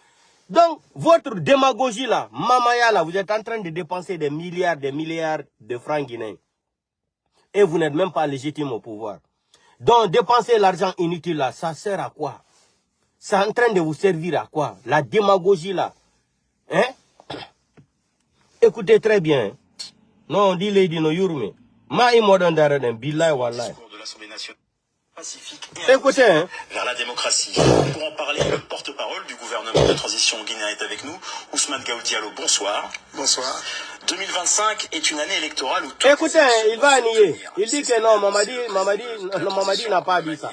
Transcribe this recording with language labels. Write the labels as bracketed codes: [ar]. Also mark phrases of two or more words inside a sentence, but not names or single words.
[fr] Donc, votre démagogie là, Mamaya là, vous êtes en train de dépenser des milliards de francs guinéens. Et vous n'êtes même pas légitime au pouvoir. Donc, dépenser l'argent inutile là, ça sert à quoi? C'est en train de vous servir à quoi? La démagogie là. Hein? Écoutez très bien. Non, dit Lady no Yurme. [ff] Ma imodan daraden, [ar] billahi wallahi. [fr] Pacifique et écoutez, hein. Vers la démocratie. Pour en parler, le porte-parole du gouvernement de transition guinéen est avec nous, Ousmane Gaou Diallo. Bonsoir. Bonsoir. 2025 est une année électorale où... Écoutez, il va nier. Il dit que non, Mamadi n'a pas dit ça.